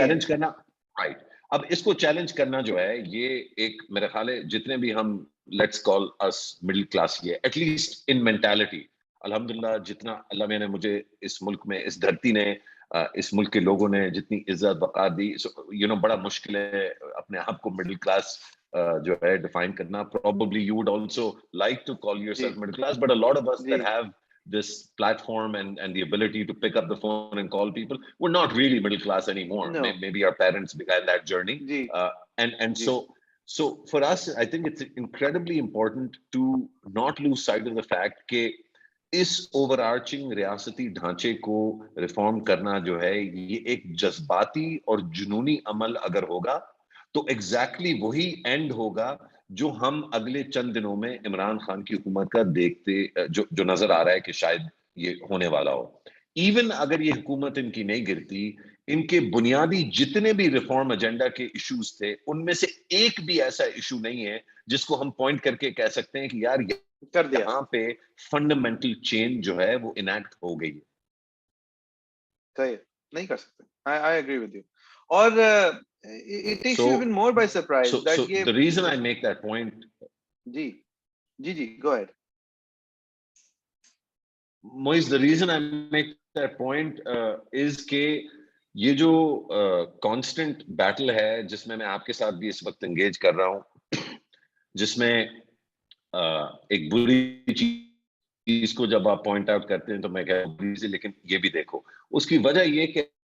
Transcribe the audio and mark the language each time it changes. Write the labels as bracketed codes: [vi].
[ur] Challenge کرنا, right, اب اس کو چیلنج کرنا جو ہے, یہ ایک میرا خیال ہے جتنے بھی ہم [en] let's call اس middle class, [ur] یہ [en] at least in mentality, [ur] الحمدللہ جتنا اللہ میں نے مجھے اس ملک میں, اس دھرتی نے, اس ملک کے لوگوں نے جتنی عزت وقار دی, بڑا مشکل ہے اپنے آپ کو مڈل کلاس جو ہے ڈیفائن کرنا. [en] Probably you would also like to call yourself middle class, but a lot of us that have this platform and the ability to pick up the phone and call people, we're not really middle class anymore. Maybe our parents began that journey. And so for us, I think it's incredibly important to not lose sight of the fact [ur] کہ اس over arching ریاستی ڈھانچے کو reform کرنا جو ہے, یہ ایک جذباتی اور جنونی عمل اگر ہوگا تو ایگزیکٹلی وہی اینڈ ہوگا جو ہم اگلے چند دنوں میں عمران خان کی حکومت کا دیکھتے, جو نظر آ رہا ہے کہ شاید یہ ہونے والا ہو. ایون اگر یہ حکومت ان کی نہیں گرتی, ان کے بنیادی جتنے بھی ریفارم ایجنڈا کے ایشوز تھے, ان میں سے ایک بھی ایسا ایشو نہیں ہے جس کو ہم پوائنٹ کر کے کہہ سکتے ہیں کہ یار یہاں پہ فنڈامنٹل چینج جو ہے وہ انیکٹ ہو گئی ہے. نہیں کر سکتے. [en] I agree with you. اور it takes you even more by surprise that یہ the reason I make that point, جی go ahead. Moiz, the reason I make that point is [ur] کہ یہ جو کانسٹنٹ بیٹل ہے جس میں آپ کے ساتھ بھی اس وقت انگیج کر رہا ہوں, جس میں ایک بری چیز کو جب آپ پوائنٹ آؤٹ کرتے ہیں تو میں کہہ رہا ہوں لیکن یہ بھی دیکھو, اس کی وجہ یہ کہ